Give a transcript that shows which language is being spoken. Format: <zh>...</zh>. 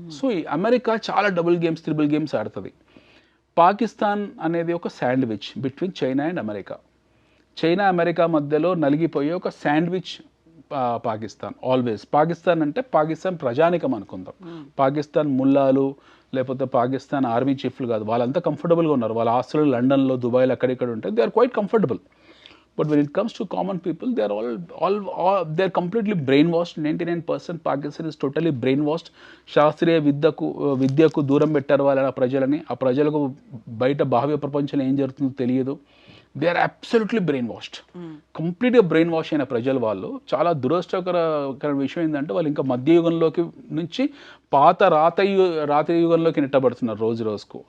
<te>So ఈ America చాలా double games triple games ఆడుతుంది. పాకిస్తాన్ అనేది ఒక</te> <en>Sandwich between China and America.</en> <te>China America మధ్యలో నలిగిపోయే ఒక శాండ్విచ్ పాకిస్తాన్. ఆల్వేస్ పాకిస్తాన్ అంటే పాకిస్తాన్ ప్రజానికం అనుకుందాం. పాకిస్తాన్ ముల్లాలు లేకపోతే పాకిస్తాన్ ఆర్మీ చీఫ్లు కాదు, వాళ్ళంతా కంఫర్టబుల్గా ఉన్నారు. వాళ్ళ ఆస్తులు లండన్లో దుబాయ్లో అక్కడిక్కడ ఉంటాయి.</te> <en>They are quite comfortable. But when it comes to common people, they are all they are completely brainwashed. 99% Pakistan is totally brainwashed.</en> <te>శాస్త్రీయ విద్యకు దూరం పెట్టారు వాళ్ళ ప్రజలని. ఆ ప్రజలకు బయట బాహ్య ప్రపంచంలో ఏం జరుగుతుందో తెలియదు.</te> <en>They are absolutely brainwashed.</en> <te>కంప్లీట్గా బ్రెయిన్ వాష్ అయిన ప్రజలు వాళ్ళు. చాలా దురదృష్టకర విషయం ఏంటంటే వాళ్ళు ఇంకా మధ్యయుగంలోకి నుంచి పాత రాతి యుగంలోకి నెట్టబడుతున్నారు రోజు రోజుకు.</te>